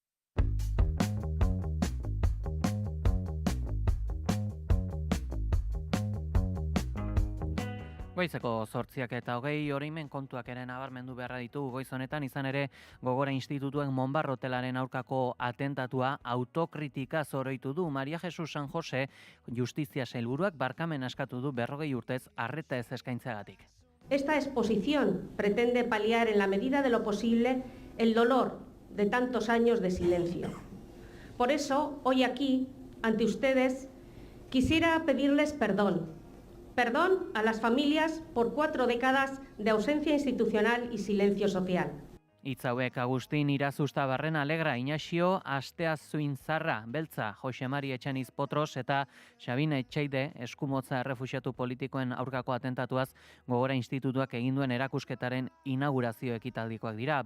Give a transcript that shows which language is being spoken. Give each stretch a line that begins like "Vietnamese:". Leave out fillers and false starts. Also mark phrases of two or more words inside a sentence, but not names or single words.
Basque: Goizeko 8:20 oroimen kontuak ere nabarmendu beharra ditugu goiz honetan, izan ere Gogora Institutuen Monbarrotelaren aurkako atentatua autokritika zoroitu du. Maria Jesus San Jose Justizia sailburuak barkamen askatu du 40 urtez arreta ez eskaintzeagatik.
Spanish: Esta exposición pretende paliar en la medida de lo posible el dolor de tantos años de silencio. Por eso, hoy aquí, ante ustedes, quisiera pedirles perdón. Perdón a las familias por 4 décadas de ausencia institucional y silencio social.
Basque: Hitz hauek Agustin Irazustabarren Alegra, Inaxio Asteazuinzarra, Beltza, Jose Mari Etxaniz Potros eta Xabina Etxeide eskumotza errefuxiatu politikoen aurkako atentatuaz Gogora Institutuak egin duen erakusketaren inaugurazio ekitaldikoak dira.